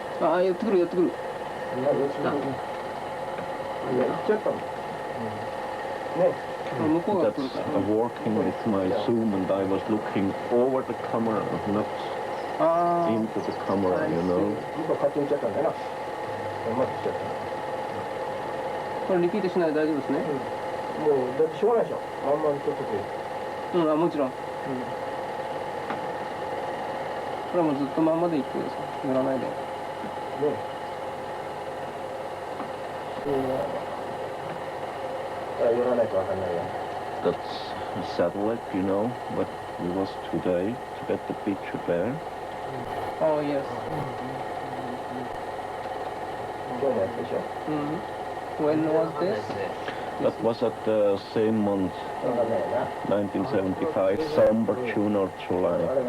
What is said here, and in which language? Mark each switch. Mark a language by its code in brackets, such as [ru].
[ja] うん。あ、やってくるやってくる。何落ちた？いや、行っちゃったもん。ね。向こうが来るから。 [en] That's working with my zoom and I was looking over the camera, not into the camera, you know. [ja] 向こう勝手に行っちゃったんだよな。うまくしちゃった。これリピートしないで大丈夫ですね。もうだってしょうがないでしょ。あんまりちょっとうん、あ、もちろん。これはもうずっとまんまでいってください。塗らないで。ね。寄らないとわかんないよ。 [en] That's a satellite, you know, but it was today to get the picture there. Oh, yes. [ja] 今日のやつでしょ。 [en] When was this? That was at the same month, 1975, December, June or July.